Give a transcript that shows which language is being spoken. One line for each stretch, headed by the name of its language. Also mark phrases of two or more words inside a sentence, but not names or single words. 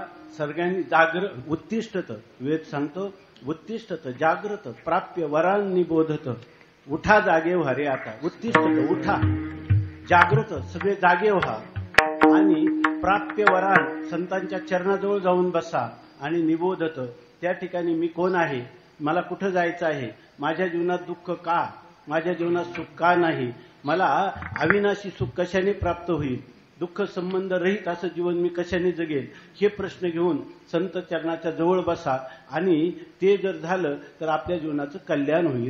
Sanskrit: सगळ्यांनी उत्तिष्ठत,
Marathi: वेद सांगतो
Sanskrit: उत्तिष्ठत जाग्रत प्राप्य वरांनी बोधत.
Marathi: उठा जागे व्हा रे आता, उत्तिष्ठत उठा, जागृत सगळे जागे व्हा आणि
Sanskrit: प्राप्य वरान
Marathi: संतांच्या चरणाजवळ जाऊन बसा आणि निबोधत, त्या ठिकाणी मी कोण आहे, मला कुठं जायचं आहे, माझ्या जीवनात दुःख का, माझ्या जीवनात सुख का नाही, मला अविनाशी सुख कशाने प्राप्त होईल, दुःख संबंध रहित असं जीवन मी कशाने जगेल, हे प्रश्न घेऊन संत चरणाच्या जवळ बसा आणि ते जर झालं तर आपल्या जीवनाचं कल्याण होईल.